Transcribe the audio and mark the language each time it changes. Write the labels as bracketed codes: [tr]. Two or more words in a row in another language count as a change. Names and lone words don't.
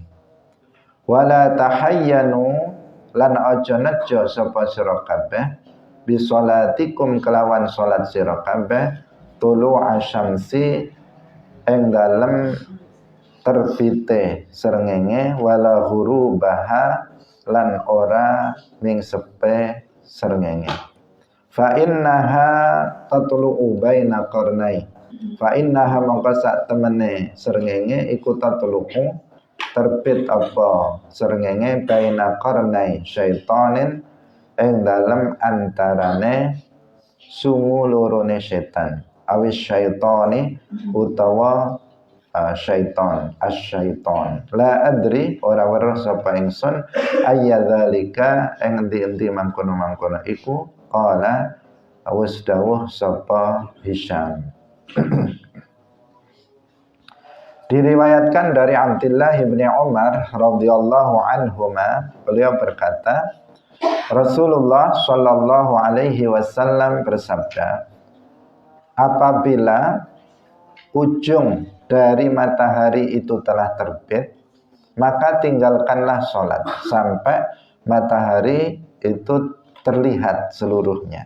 [ar] ولا تحينوا [jv] lan aja nejo sapa sira kabeh [ar] بصلاتكم [jv] kelawan salat sira kabeh [ar] طلوع الشمس [jv] ing dalem terbite srengenge [ar] ولا غروبها [jv] lan ora mingsepe srengenge. [ar] فإنها تطلع بين قرني, فإنها [jv] mongko sak temene srengenge iku tatlu'u terbit apa srengenge [ar] بين قرني شيطان [jv] ing dalem antarane sungu lorone setan, awis syaitani utawa syaitan, asyaiton. [ar] لا أدري [jv] ora weruh sapa ingsun ayyadzalika ing endi-endi mangkono-mangkono iku qala wis dawuh sapa Hisham. [id] Diriwayatkan dari Abdullah bin Umar [ar] رضي الله عنهما, [id] beliau berkata, Rasulullah [ar] صلى الله عليه وسلم [id] bersabda, apabila ujung dari matahari itu telah terbit, maka tinggalkanlah sholat sampai matahari itu terlihat seluruhnya.